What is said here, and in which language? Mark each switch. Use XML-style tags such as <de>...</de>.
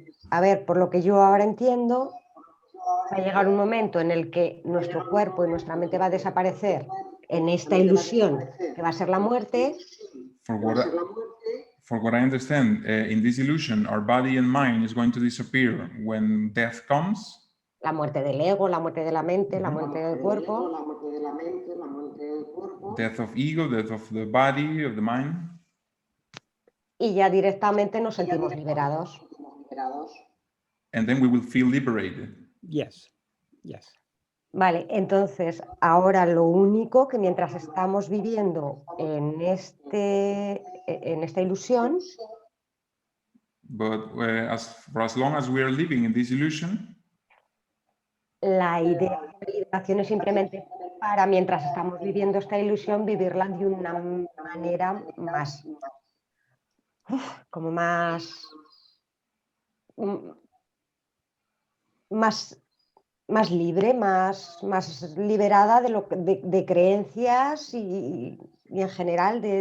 <es>a ver, por lo que yo ahora entiendo, va a llegar un momento en el que nuestro cuerpo y nuestra mente va a desaparecer en esta ilusión que va a ser la muerte.</es> <en>For what I understand, in this illusion, our body and mind is going to disappear when death comes.</en> <es>La muerte del ego, la muerte de la mente, la muerte del cuerpo.</es> <en>Death of ego, death of the body, of the mind.</en> <es>Y ya directamente nos sentimos liberados.</es> <en>And then we will feel liberated. Yes.</en> <es>Vale, entonces ahora lo único que mientras estamos viviendo en esta ilusión,</es> <en>But for as long as we are living in this illusion,</en> <es>la idea de liberación es simplemente para mientras estamos viviendo esta ilusión, vivirla de una manera más como más, más libre, más liberada de creencias y en general</es>